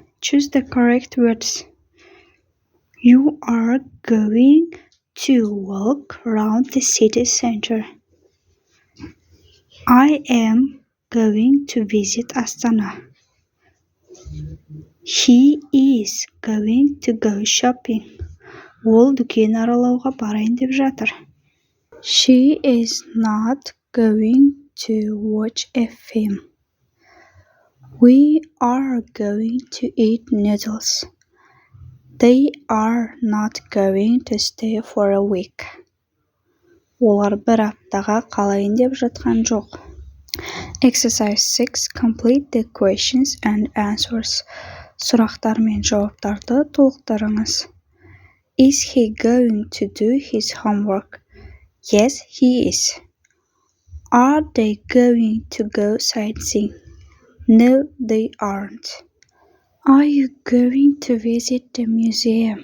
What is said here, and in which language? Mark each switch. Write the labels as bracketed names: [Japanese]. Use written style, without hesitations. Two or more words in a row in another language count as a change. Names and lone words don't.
[English] Choose the correct words. You are going to walk around the city center. I am going to visit Astana. He is going to go shopping. [Kazakh] Ол дүкен аралауға барайын деп жатыр. [English] She is not going to watch a film. We are going to eat noodles. They are not going to stay for a week. [Kazakh] Олар бір аптаға қалайын деп жатқан жоқ. [English] Exercise 6. Complete the questions and answers. [Kazakh] Сұрақтар мен жауаптарды толықтырыңыз. [English] Is he going to do his homework? Yes, he is. Are they going to go sightseeing? No, they aren't. Are you going to visit the museum?